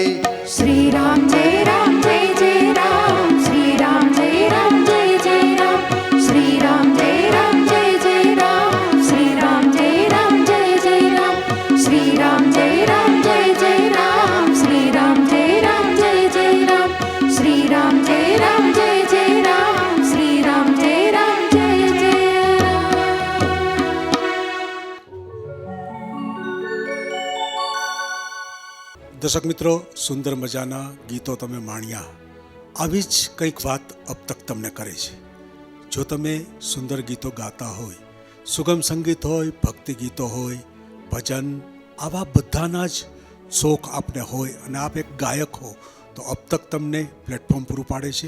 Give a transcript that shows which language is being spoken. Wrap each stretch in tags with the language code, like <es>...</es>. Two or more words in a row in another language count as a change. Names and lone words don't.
<hi>श्री राम जय राम, जय राम, श्री राम जय राम, जय राम, श्री राम जय राम, जय राम, श्री राम जय राम, जय राम, श्री राम जय राम, जय राम, श्री राम जय राम, जय राम, श्री राम जय राम, जय राम, श्री राम जय राम, जय राम।</hi> <gu>દર્શક મિત્રો, સુંદર મજાના ગીતો તમે માણ્યા. આવી જ કંઈક વાત અબ તક તમને કરે છે. જો તમે સુંદર ગીતો ગાતા હોય, સુગમ સંગીત હોય, ભક્તિ ગીતો હોય, ભજન, આવા બધાના જ શોખ આપને હોય અને આપ એક ગાયક હો તો અબ તક તમને પ્લેટફોર્મ પૂરું પાડે છે.</gu>